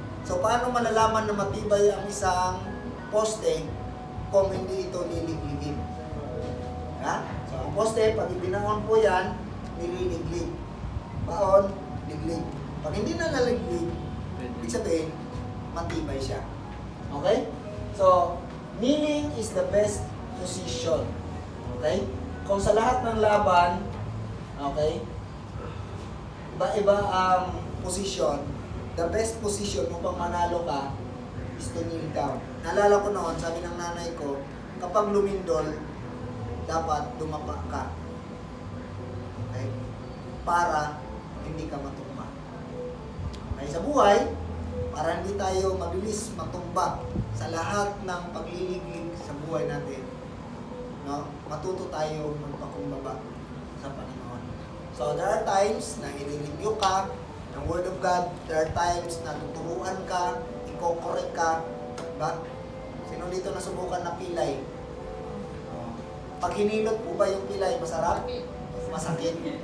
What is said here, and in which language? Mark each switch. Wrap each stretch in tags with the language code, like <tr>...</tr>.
<tl>So, paano malalaman na matibay ang isang poste kung hindi ito liligligin? Ha? So, ang poste, pag ibinaon po yan, nililiglig. Baon, liglig. Pag hindi na naliglig, ibig sabihin, matibay siya. Okay?</tl> <en>So, kneeling is the best position.</en> <tl>Okay? Kung sa lahat ng laban, okay, iba-iba ang position,</tl> <en>the best position</en> <tl>upang manalo ka</tl> <en>is to kneel down.</en> <tl>Naalala ko noon, sabi ng nanay ko, kapag lumindol, dapat dumapa ka. Okay? Para hindi ka matumba. Okay, sa buhay, para hindi tayo mabilis matumba sa lahat ng pagliliglig sa buhay natin, no? Matuto tayo magpakumbaba sa Panginoon.</tl> <en>So, there are times</en> <tl>na i-review ka ng</tl> <en>Word of God. There are times</en> <tl>na tuturuan ka, i-correct ka. Diba? Sino dito nasubukan na pilay? Pag hinilot po ba yung pilay, masarap? Masakit.</tl>